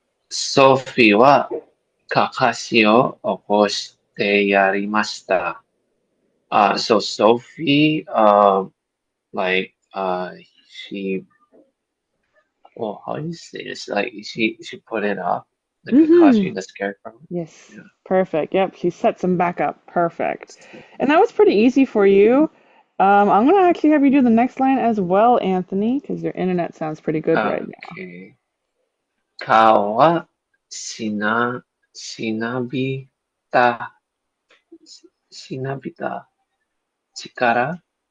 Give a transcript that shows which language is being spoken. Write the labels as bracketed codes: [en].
[ja] ソフィーはかかしを起こしてやりました。 [en] So Sophie, like, she, well, how do you say this? Like, she put it up, the Mm-hmm. Kakashi, the scarecrow. Yes. Yeah. Perfect. Yep, she sets them back up. Perfect. And that was pretty easy for you. I'm gonna actually have you do the next line as well, Anthony, because your internet sounds pretty good right now. Okay. [ja] 顔はしなびた、しなびた力